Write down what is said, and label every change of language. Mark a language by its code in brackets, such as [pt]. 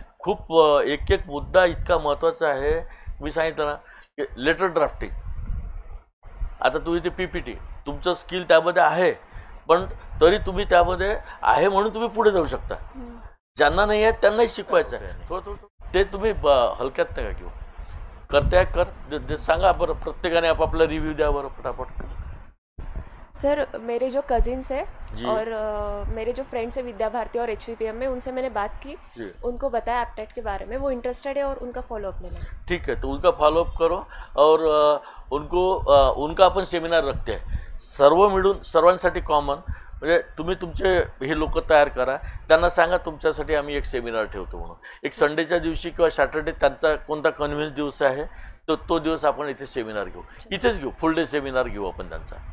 [mr] खूप एक मुद्दा इतका महत्त्वाचा आहे. मी सांगितलं ना की लेटर ड्राफ्टिंग, आता तुम्ही ते PPT तुमचं स्किल त्यामध्ये आहे, पण तरी तुम्ही त्यामध्ये आहे म्हणून तुम्ही पुढे जाऊ शकता. ज्यांना नाही आहेत त्यांनाही शिकवायचं आहे. थोडं ते तुम्ही हलक्यात नाही का घेऊ. करते कर सांगा बरं, प्रत्येकाने आपापला रिव्ह्यू द्या बरं फटाफट. [hi] सर, मेरे जो कजिन्स हैं और मेरे जो फ्रेंड्स हैं विद्या भारती और HVPM में, उनसे मैंने बात की, उनको बताया एप्टेट के बारे में, वो इंटरेस्टेड है और उनका फॉलोअप लेना. ठीक है, तो उनका फॉलोअप करो और उनका अपन सेमिनार रखते हैं [mr] सर्व मिळून, सर्वांसाठी कॉमन. म्हणजे तुम्ही तुमचे हे लोक तयार करा, त्यांना सांगा तुमच्यासाठी आम्ही एक सेमिनार ठेवतो म्हणून. एक संडेच्या दिवशी किंवा सॅटर्डे त्यांचा कोणता कन्व्हिन्स दिवस आहे तो दिवस आपण इथे सेमिनार घेऊ, इथेच घेऊ, फुल डे सेमिनार घेऊ आपण त्यांचा.